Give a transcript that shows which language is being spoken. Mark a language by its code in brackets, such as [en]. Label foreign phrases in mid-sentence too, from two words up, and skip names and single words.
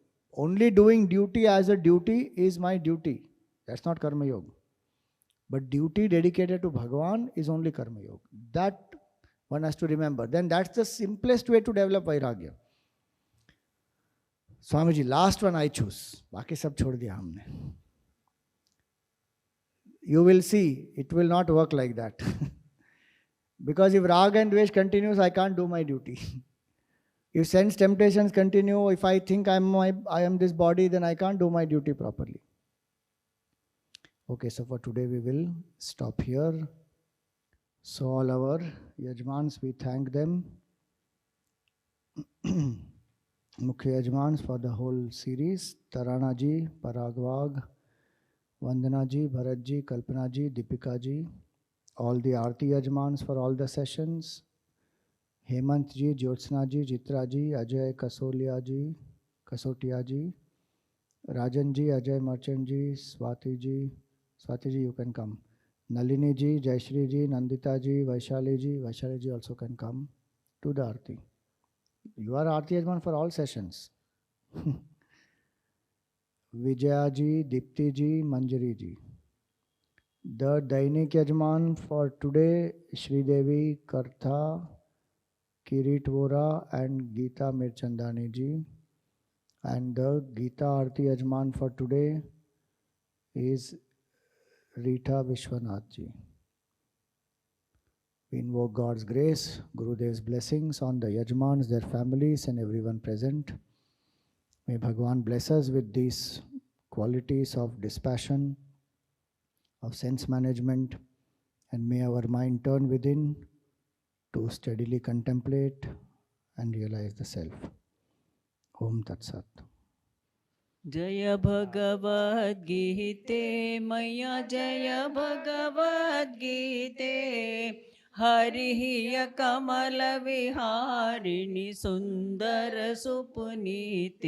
[en] Only doing duty as a duty is my duty. That's not Karma Yoga. But duty dedicated to Bhagavan is only Karma Yoga. That one has to remember. Then that's the simplest way to develop Vairagya. Swamiji, last one I choose. [hi] बाकी सब छोड़ दिया हमने. [en] You will see, it will not work like that. Because if raga and dvesh continues, I can't do my duty. If sense temptations continue, if I think I am this body, then I can't do my duty properly. Okay, so for today we will stop here. So all our Yajmans, we thank them. Mukhya Yajmans for the whole series. Tarana ji, Paragwag, Vandana ji, Bharat ji, Kalpana ji, Deepika ji. All the Aarti Yajmans for all the sessions. Hemant ji, Jyotsna ji, Jitra ji, Ajay Kasotia ji, Rajan ji, Ajay Merchant ji, Swati ji, you can come. Nalini ji, Jayashri ji, Nandita ji, Vaishali ji also can come to the Aarti. You are Aarti Yajman for all sessions. Vijaya ji, Dipti ji, Manjari ji. The Dainik Yajman for today, Shri Devi, Kartha, Kirit Vora and Geeta Mirchandani ji. And the Geeta Aarti Yajman for today is Rita Vishwanath ji. We invoke God's grace, Gurudev's blessings on the Yajmans, their families and everyone present. May Bhagavan bless us with these qualities of dispassion, of sense management, and may our mind turn within to steadily contemplate and realize the self. [sa] ॐ तत् सत्. जय भगवद् गीते मया जय भगवद् गीते हरिः कमल विहारिणि सुंदर सुपुनीते